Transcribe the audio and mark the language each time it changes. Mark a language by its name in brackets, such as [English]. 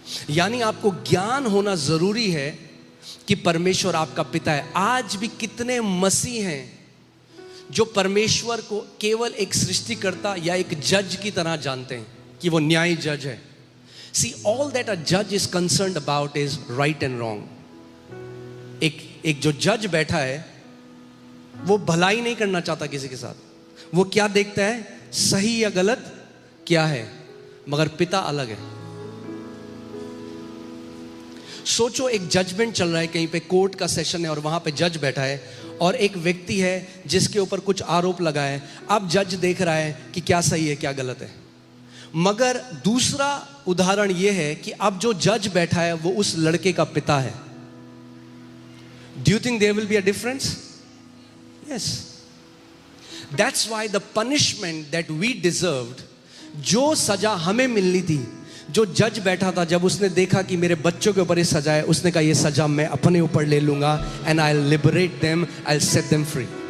[Hindi] यानी आपको ज्ञान होना जरूरी है कि परमेश्वर आपका पिता है. आज भी कितने मसीह हैं जो परमेश्वर को केवल एक सृष्टिकर्ता या एक जज की तरह जानते हैं कि वो न्यायी जज है. [English] See, all that a judge is concerned about is right and wrong. [Hindi] एक जो जज बैठा है, वो भलाई नहीं करना चाहता किसी के साथ. वो क्या देखता है? सही या गलत क्या है. मगर पिता अलग है. सोचो, एक जजमेंट चल रहा है, कहीं पे कोर्ट का सेशन है और वहां पे जज बैठा है और एक व्यक्ति है जिसके ऊपर कुछ आरोप लगा है. अब जज देख रहा है कि क्या सही है क्या गलत है. मगर दूसरा उदाहरण यह है कि अब जो जज बैठा है वो उस लड़के का पिता है. [English] Do you think there will be a difference? Yes. That's why the punishment that we deserved, [Hindi] जो सजा हमें मिलनी थी, जो जज बैठा था, जब उसने देखा कि मेरे बच्चों के ऊपर ये सजा है, उसने कहा ये सजा मैं अपने ऊपर ले लूंगा. [English] And I'll liberate them, I'll set them free.